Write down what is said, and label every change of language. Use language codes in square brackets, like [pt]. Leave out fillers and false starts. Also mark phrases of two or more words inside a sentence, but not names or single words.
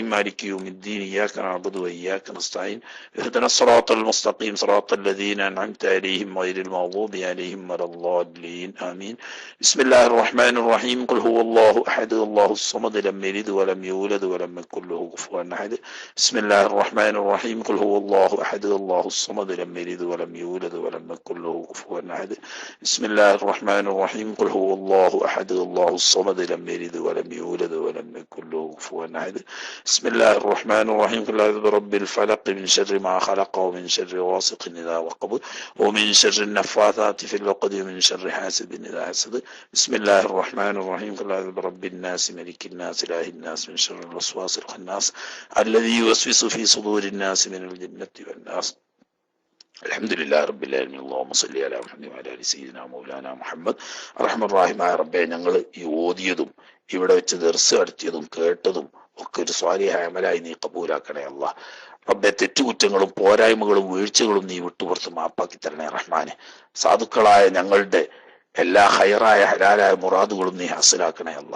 [ar] مالك يوم الدين. إياك نعبد وإياك نستعين. اهدنا الصراط المستقيم. صراط الذين أنعمت عليهم غير المغضوب عليهم ولا الضالين. آمين. بسم الله الرحمن الرحيم. قل هو الله أحد الله الصمد لم يلد ولم يولد ولم يكن له كفوا أحد. بسم الله الرحمن الرحيم. ഖുൽ هو الله أحد الله الصمد لم يلد ولم يولد ولم يكن له كفوا أحد. بسم الله الرحمن الرحيم. قل هو الله أحد الله الصمد لم يلد ولم يولد ولم يكن له كفوا أحد. بسم الله الرحمن الرحيم. قل أعوذ برب الفلق من شر ما خلق ومن شر غاسق إذا وقب ومن شر النفاثات في العقد ومن شر حاسد إذا حسد. بسم الله الرحمن الرحيم. قل أعوذ برب الناس ملك الناس إله الناس من شر الوسواس الخناس الذي يوسوس في صدور الناس من الجنة والناس. الحمد لله رب العالمين. اللهم صل على محمد وعلى آل سيدنا മൗലാനാ മുഹമ്മദ്. [ml] റഹ്മാനായ റബ്ബേ, ഞങ്ങൾ ഈ ഓതിയതും ഇവിടെ വെച്ച് ദർസ് നടത്തിയതും കേട്ടതും ഒക്കെ ഒരു സ്വാലിഹായ അമലായി നീ കബൂലാക്കണേ അല്ലാഹ്. റബ്ബെ, തെറ്റുകുറ്റങ്ങളും പോരായ്മകളും വീഴ്ചകളും നീ വിട്ടുപുറത്ത് മാപ്പാക്കി തരണേ റഹ്മാനെ. സാധുക്കളായ ഞങ്ങളുടെ എല്ലാ ഹൈറായ ഹലാലായ മുറാദുകളും നീ ഹാസിലാക്കണേ അല്ലാഹ്.